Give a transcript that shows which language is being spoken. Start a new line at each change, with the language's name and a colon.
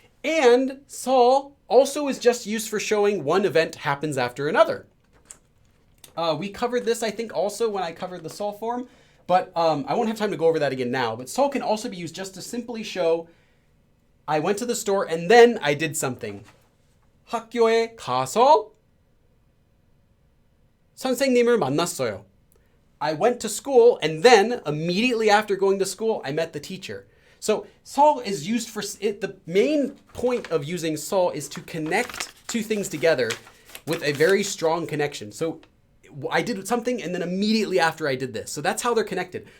English: And 서 also is just used for showing one event happens after another. We covered this, I think, also when I covered the 서 form. But I won't have time to go over that again now. But 서 can also be used just to simply show I went to the store and then I did something.
Korean: 학교에 가서 선생님을 만났어요.
English: I went to school and then immediately after going to school, I met the teacher. So 서 is used for it. The main point of using 서 is to connect two things together with a very strong connection. So I did something and then immediately after I did this. So that's how they're connected.